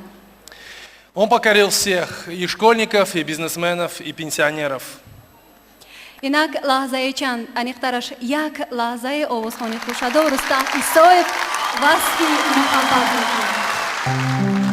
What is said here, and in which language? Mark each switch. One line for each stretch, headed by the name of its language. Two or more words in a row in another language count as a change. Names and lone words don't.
Russian: Он покорил всех, и школьников, и бизнесменов, и пенсионеров.
Tajik: инак лаҳзаи чанд аниқтараш як лаҳзаи овозхони хушадор Рустам Исоев васфи муҳаббат мекунад.